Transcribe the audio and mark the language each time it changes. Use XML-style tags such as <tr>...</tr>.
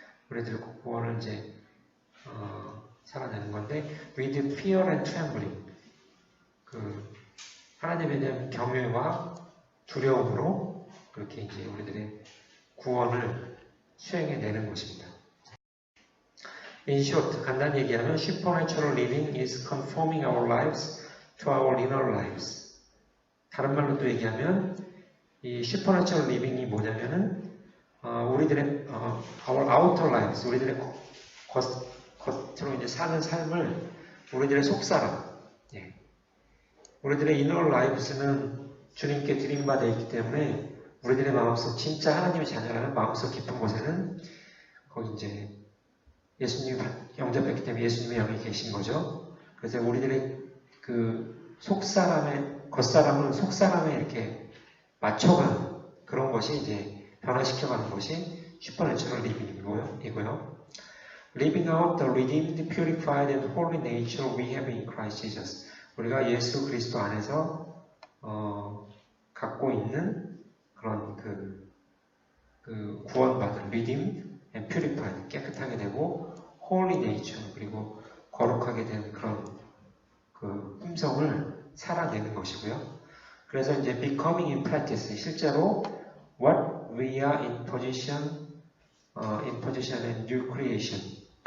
<ko>우리들의 구원을 이제 살아내는 건데</ko> <en>with fear and trembling</en> <ko>하나님에 대한 경외와 두려움으로 그렇게 이제 우리들의 구원을 수행해내는 것입니다.</ko> <en>In short,</en> <ko>간단히 얘기하면</ko> <en>supernatural living is conforming our lives to our inner lives.</en> <ko>다른 말로도 얘기하면 이 supernatural living이 뭐냐면은 우리들의</ko> <en>our outer lives,</en> <ko>우리들의 겉으로 이제 사는 삶을 우리들의 속사람, 우리들의 inner lives는 주님께 드림받아 있기 때문에 우리들의 마음속 진짜 하나님의 자녀라는 마음속 깊은 곳에는 거기 이제 예수님 영접했기 때문에 예수님의 영이 계신 거죠. 그래서 우리들의 그 겉사람을 속사람에 이렇게 맞춰가는 그런 것이 이제 변화시켜가는 것이 슈퍼내추럴 리빙이고요.</ko> <en>Living out the redeemed, purified, and holy nature we have in Christ Jesus.</en> <ko>우리가 예수 그리스도 안에서 갖고 있는 그런 그 구원받은</ko> <en>redeemed and purified,</en> <ko>깨끗하게 되고 holy nature, 그리고 거룩하게 된 그런 그 품성을 살아내는 것이고요.</ko> <en>그래서 이제 becoming in practice, 실제로 what we are in position and new creation.</en>